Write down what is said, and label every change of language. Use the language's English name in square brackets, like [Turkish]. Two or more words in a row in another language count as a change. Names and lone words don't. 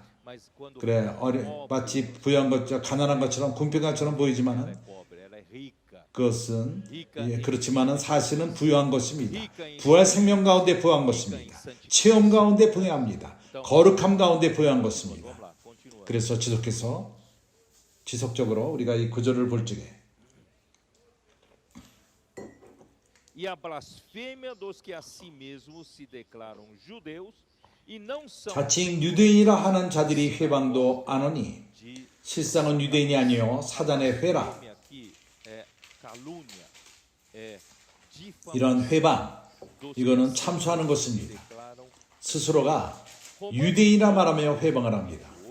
[Korean] 그래, 마치 부유한 것처럼 가난한 것처럼 궁핍한 것처럼 보이지만은 그것은 그렇지만은 사실은 부유한 것입니다. 부활 생명 가운데 부유한 것입니다. 체험 가운데 부유합니다. 거룩함 가운데 부유한 것입니다. 그래서 지속적으로 우리가 이 구절을 볼 적에 [Portuguese] E a blasfêmia dos que a si mesmos se declaram judeus e não são [Korean] 자칭 유대인이라 하는 자들이 회방도 안 오니 실상은 유대인이 아니요 사단의 회라. 이런 회방, 이거는 참소하는 것입니다. 스스로가 유대인이라 말하며 회방을 합니다.